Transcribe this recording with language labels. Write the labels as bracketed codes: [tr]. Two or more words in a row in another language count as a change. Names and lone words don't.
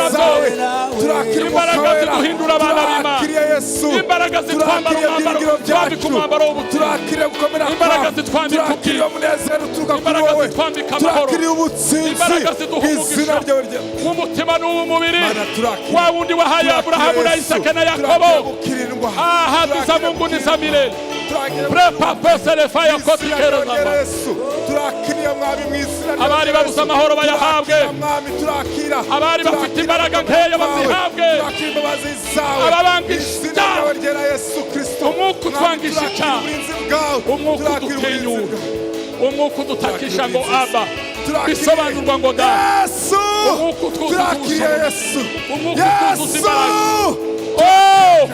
[rw] byose, imbaraga ziduhindura abana b'Imana, imbaraga zitwambara umwambaro w'ubutumwa, imbaraga zitwambika ubwiza, imbaraga zitwambika amahoro, imbaraga ziduha umugisha w'umutima n'uw'umubiri, wa wundi wahaye Aburahamu na Isaka na Yakobo, [sw] ahadi za Mungu ni za milele. Prepa pesele faya kotikero zama, [rw] abari babuze amahoro bayahabwe, abari bafite imbaraga nkeya bazihabwe, ababangisha umwuka utwangisha icyaha, umwuka udutinyura, umwuka udutakisha ngo Aba, bisobanurwa ngo da, umwuka utwuzuza ubushobozi, umwuka utwuzuza imbaraga.